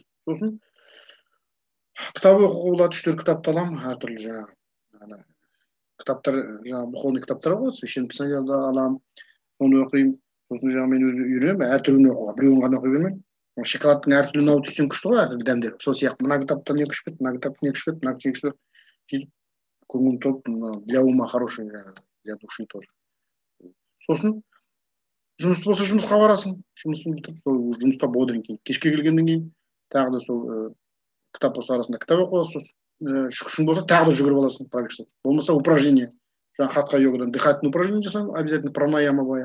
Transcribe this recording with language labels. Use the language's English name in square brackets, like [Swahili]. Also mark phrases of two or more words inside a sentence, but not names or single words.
[Kazakh] Сосын кітап оқуға болады, 3-4 кітапты аламын, әртүрлі жаңағы кітаптар, жаңағы духовный кітаптар болады, священное писанияларды аламын, соны оқимын. Сосын жаңағы мен өзі үйренемін, әртүрлі оқуға, біреуін ғана оқи бермеймін. Шоколадтың әртүрлі алып жүрсең күшті ғой, әртүрлі дәмдер. Сол сияқты мына кітаптан 2-3 бет, мына кітаптан 2-3 бет, мына 2-3 бет. Сөйтіп көңіл толып, [Russian] для ума хороший, для души тоже. [Kazakh] Сосын жұмыс болса жұмысқа барасың, жұмысын бітіріп, сол жұмыста бодренький. Кешке келгеннен кейін тағы да сол кітап болса арасында кітап оқып аласың, сосын күшің болса тағы да жүгіріп аласың пробежка. Болмаса упражнение, жаңағы хатха йогадан [Russian] дыхательное упражнение [Kazakh] жасаймын, обязательно пранаяма баяғы.